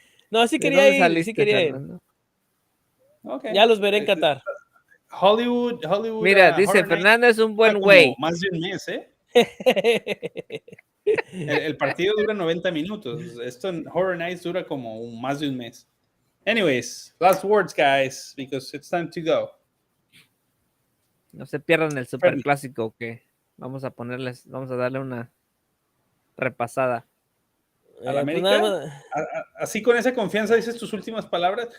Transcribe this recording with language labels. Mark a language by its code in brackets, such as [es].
[es] No, sí quería ir, sí quería ir. [en] Okay. [es] Ya los veré en Qatar. Hollywood. Mira, dice Fernando es un buen güey. Más de un mes, ¿eh? el partido dura 90 minutos. Esto en Horror Nights dura como más de un mes. [en] Anyways, last words, guys, because it's time to go. [es] No se pierdan el superclásico que vamos a darle una repasada. ¿A la América? Así con esa confianza dices tus últimas palabras.